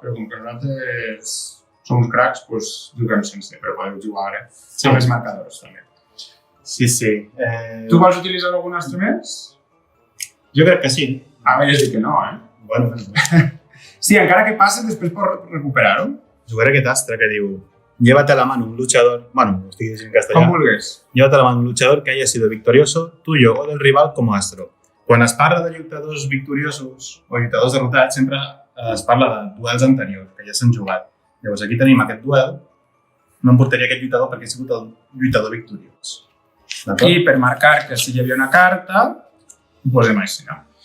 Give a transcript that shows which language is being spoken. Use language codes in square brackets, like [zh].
[ca] Però com que nosaltres som uns cracs, doncs juguem sense, però podeu jugar ara amb els marcadors, també. Sí, sí. Tu vols utilitzar algun astre més? Jo crec que sí. Ah, ja has dit que no, eh? Bueno, sí, encara que passi, després pots recuperar-ho. jugaré aquest astre que diu [es] llévate a la mano un luchador, bueno, lo estoy diciendo en castellano. [ca] Com vulguis. [es] Llévate a la mano un luchador que haya sido victorioso, tuyo o del rival como astro. [ca] Quan es parla de lluitadors victoriosos o lluitadors derrotats, sempre es parla de duels anteriors, que ja s'han jugat. Llavors aquí tenim aquest duel, no em portaria aquest lluitador perquè ha sigut el lluitador victoriós. I per marcar que si hi havia una carta, ho posem així, no?